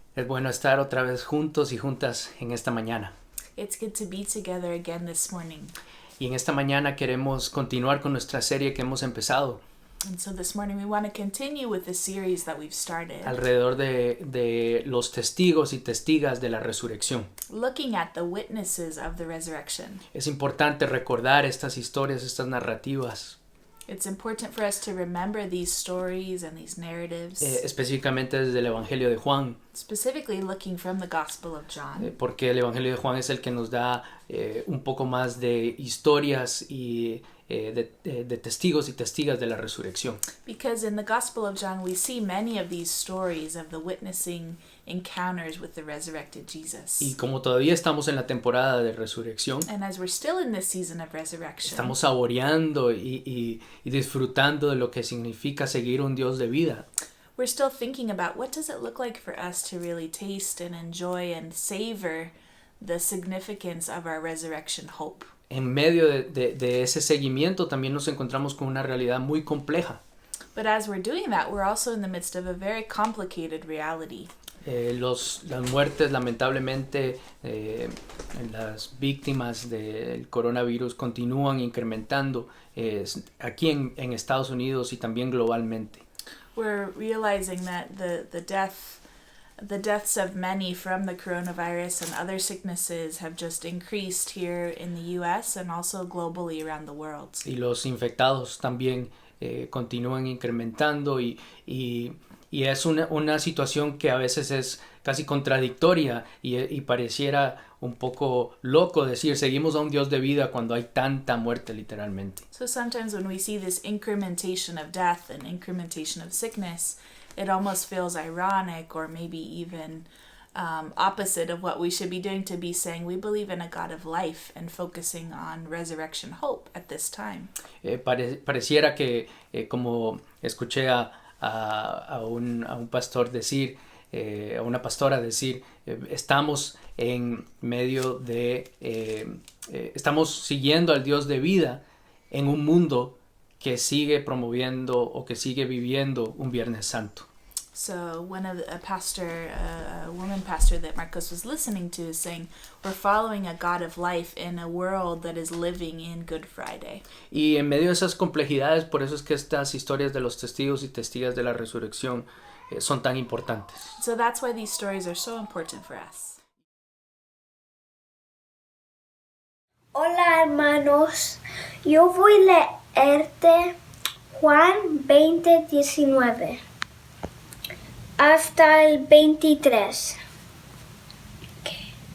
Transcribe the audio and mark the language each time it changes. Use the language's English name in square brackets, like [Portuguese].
[Spanish] Es bueno estar otra vez juntos y juntas en esta mañana. [English] It's good to be together again this morning. [Spanish] Y en esta mañana queremos continuar con nuestra serie que hemos empezado [English] And so this morning we want to continue with the series that we've started, [Spanish] alrededor de los testigos y testigas de la resurrección. [English] looking at the witnesses of the resurrection. [Spanish] Es importante recordar estas historias, estas narrativas, [English] It's important for us to remember these stories and these narratives, [Spanish] específicamente desde el Evangelio de Juan, [English] specifically looking from the Gospel of John, [Spanish] porque el Evangelio de Juan es el que nos da un poco más de historias y de testigos y testigas de la resurrección. [English] because in the Gospel of John we see many of these stories of the witnessing encounters with the resurrected Jesus. [Spanish] Y como todavía estamos en la temporada de resurrección, [English] And as we're still in this season of resurrection, [Spanish] estamos saboreando y disfrutando de lo que significa seguir un Dios de vida. [English] we're still thinking about what does it look like for us to really taste and enjoy and savor the significance of our resurrection hope. [Spanish] En medio de ese seguimiento también nos encontramos con una realidad muy compleja. [English] But as we're doing that, we're also in the midst of a very complicated reality. [Spanish] Las muertes, lamentablemente, las víctimas del coronavirus continúan incrementando aquí en Estados Unidos y también globalmente. [English] We're realizing that the deaths of many from the coronavirus and other sicknesses have just increased here in the US and also globally around the world. [Spanish] Y los infectados también continúan incrementando y es una situación que a veces es casi contradictoria y pareciera un poco loco decir seguimos a un Dios de vida cuando hay tanta muerte literalmente. [English] So sometimes when we see this incrementation of death and incrementation of sickness, it almost feels ironic or maybe even opposite of what we should be doing, to be saying we believe in a God of life and focusing on resurrection hope at this time. [Spanish] Pareciera que como escuché a un pastor decir, a una pastora decir, estamos en medio de, estamos siguiendo al Dios de vida en un mundo que sigue promoviendo o que sigue viviendo un Viernes Santo. [English] So a woman pastor that Marcos was listening to is saying, we're following a God of life in a world that is living in Good Friday. [Spanish] Y en medio de esas complejidades, por eso es que estas historias de los testigos y testigas de la resurrección son tan importantes. [English] So that's why these stories are so important for us. [Spanish] Hola hermanos, yo voy a leerte Juan 20:19 hasta el 23. Okay.